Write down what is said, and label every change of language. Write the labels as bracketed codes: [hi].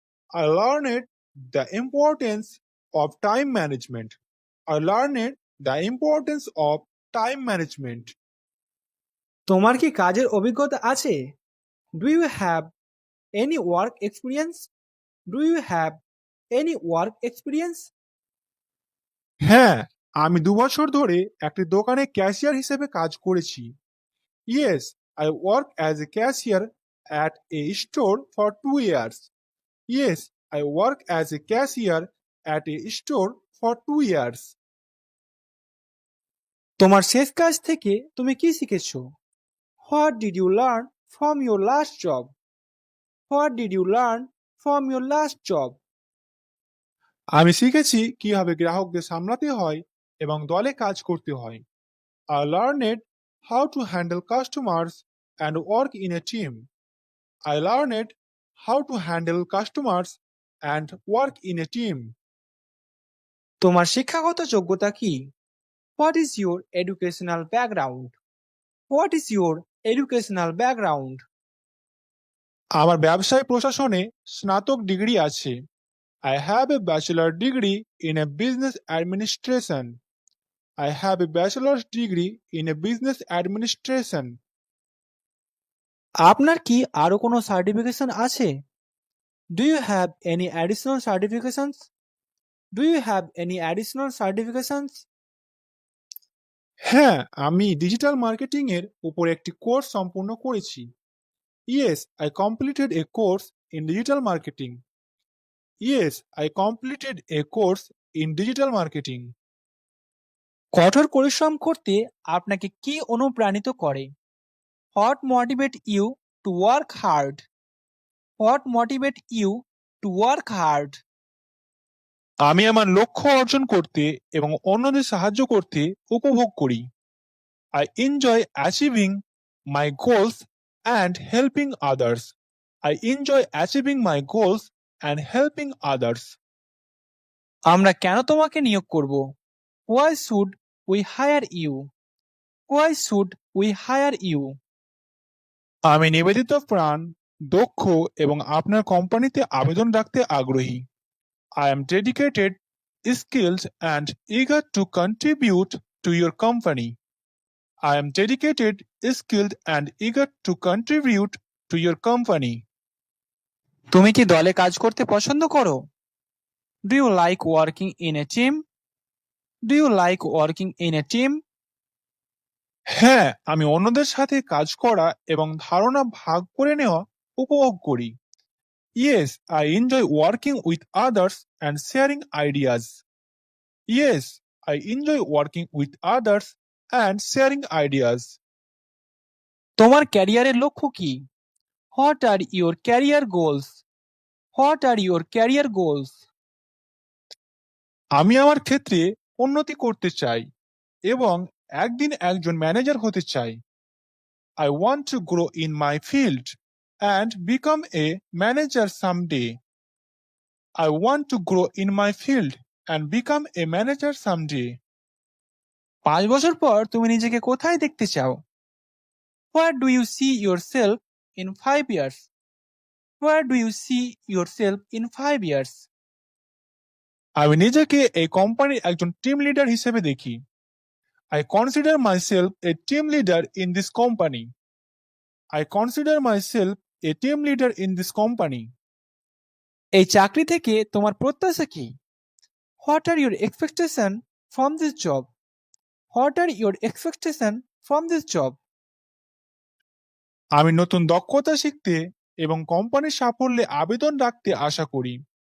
[en] I learned the importance of time management. I learned the importance of time management. [bn] তোমার কি কাজের অভিজ্ঞতা আছে? [en] Do you have any work experience? Do you have any work experience? [bn] হ্যাঁ, আমি 2 বছর ধরে একটি দোকানে ক্যাশিয়ার হিসেবে কাজ করেছি। [en] Yes, I work as a cashier at a store for 2 years. Yes, I work as a cashier at a store for 2 years. [bn] তোমার শেষ কাজ থেকে তুমি কি শিখেছো? [en] What did you learn from your last job? What did you learn from your last job? [bn] আমি শিখেছি কিভাবে গ্রাহকদের সামলাতে হয় এবং দলে কাজ করতে হয়। [en] I learned how to handle customers and work in a team. I learned how to handle customers and work in a team. [bn] তোমার শিক্ষাগত যোগ্যতা কি? [en] What is your educational background? What is your educational background? [bn] আমার ব্যবসায় প্রশাসনে স্নাতক degree আছে। [en] I have a bachelor degree in a business administration. I have a bachelor's degree in a business administration. [bn] আপনার কি আরো কোনো সার্টিফিকেশন আছে? [en] Do you have any additional certifications? Do you have any additional certifications? [bn] হ্যাঁ, আমি digital marketing এর উপর একটি কোর্স সম্পূর্ণ করেছি। [en] Yes, I completed a course in digital marketing. Yes, I completed a course in digital marketing. [bn] কঠোর পরিশ্রম করতে আপনাকে কি অনুপ্রাণিত করে? [en] What motivate you to work hard? What motivate you to work hard? [bn] আমি আমার লক্ষ্য অর্জন করতে এবং অন্যদের সাহায্য করতে উপভোগ করি। [en] I enjoy achieving my goals and helping others. I enjoy achieving my goals and helping others. [bn] আমরা কেন তোমাকে নিয়োগ করব? [en] Why should we hire you? Why should we hire you? [bn] আমি নিবেদিত প্রাণ, দক্ষ এবং আপনার কোম্পানিতে আবেদন রাখতে আগ্রহী। [en] I am dedicated, skilled and eager to contribute to your company. I am dedicated, skilled and eager to contribute to your company. [bn] তুমি কি দলে কাজ করতে পছন্দ করো? [en] Do you like working in a team? Do you like working in a team? [bn] হ্যাঁ, আমি অন্যদের সাথে কাজ করা এবং ধারণা ভাগ করে নেওয়া উপভোগ করি। [en] Yes, I enjoy working with others and sharing ideas. Yes, I enjoy working with others and sharing ideas. [bn] তোমার ক্যারিয়ারের লক্ষ্য কি? [en] What are your career goals? What are your career goals? [bn] আমি আমার ক্ষেত্রে উন্নতি করতে চাই এবং একদিন একজন ম্যানেজার হতে চাই। [en] I want to grow in my field and become a manager someday. I want to grow in my field and become a manager someday. [bn] 5 বছর পর তুমি নিজেকে কোথায় দেখতে চাও? [en] Where do you see yourself in 5 years? Where do you see yourself in 5 years? [bn] আমি নিজেকে এই কোম্পানির একজন টিম লিডার হিসেবে দেখি। [en] I consider myself a team leader in this company. I consider myself a team leader in this company. [bn] এই চাকরি থেকে তোমার প্রত্যাশা কি? [en] What are your expectation from this job? What are your expectation from this job? [bn] আমি নতুন দক্ষতা শিখতে এবং কোম্পানির সাফল্যে আবেদন রাখতে আশা করি।